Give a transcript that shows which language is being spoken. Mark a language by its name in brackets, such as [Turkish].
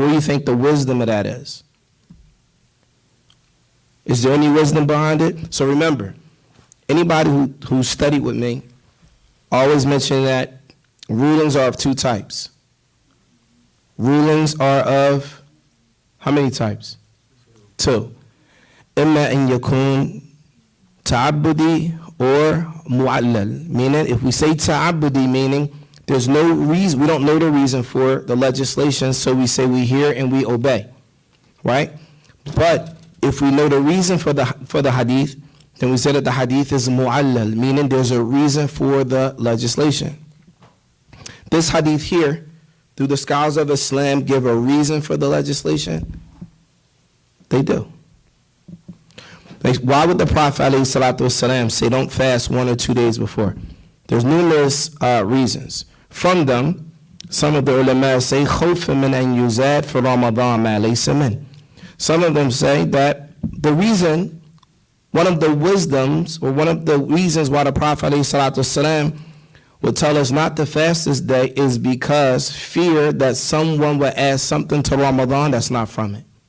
[English] What do you think the wisdom of that is? Is there any wisdom behind it? So remember, Anybody who studied with me always mention that rulings are of two types. Rulings are of how many types? Two. [Arabic] إما أن يكون تعبدي [English] or [Arabic] mu'allal. [English] Meaning, if we say ta'abudi, meaning there's no reason, we don't know the reason for the legislation, so we say we hear and we obey, right? But if we know the reason for the hadith, then we say that the hadith is mu'allal, meaning there's a reason for the legislation. This hadith here, do the scholars of Islam give a reason for the legislation? They do. Why would the Prophet ﷺ say don't fast 1 or 2 days before? There's numerous reasons. From them, some of the ulama say [Arabic] خوف من أن يزاد في رمضان ما ليس منه. [English] Some of them say that the reason, one of the wisdoms or one of the reasons why the Prophet ﷺ would tell us not to fast this day is because fear that someone will add something to Ramadan that's not from it.